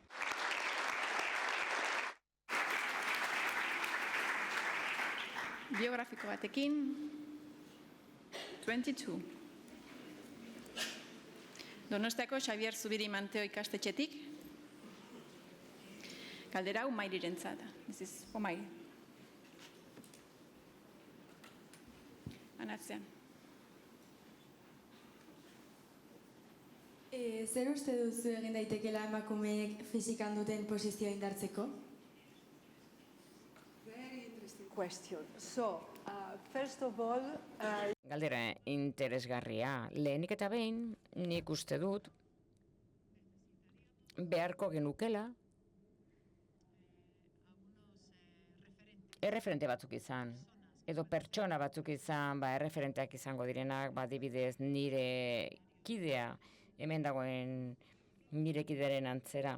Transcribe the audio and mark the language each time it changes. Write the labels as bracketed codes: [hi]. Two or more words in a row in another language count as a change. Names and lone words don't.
[eu] Biografiko batekin, 22. Donostiako Xabier Zubiri Manteo ikastetxetik, galdera hau Mairirentzat da. [en] This is for Mairi. Anatzean. [eu] Zer uste duzu egin daitekela emakumeek fizikan duten posizioa indartzeko? [en] Question. So, first of all, [eu] Galdera interesgarria. Lehenik eta behin, nik uste dut, beharko genukela, erreferente batzuk izan, edo pertsona batzuk izan, erreferenteak izango direnak, adibidez nire kidea, hemen dagoen nire kidearen antzera.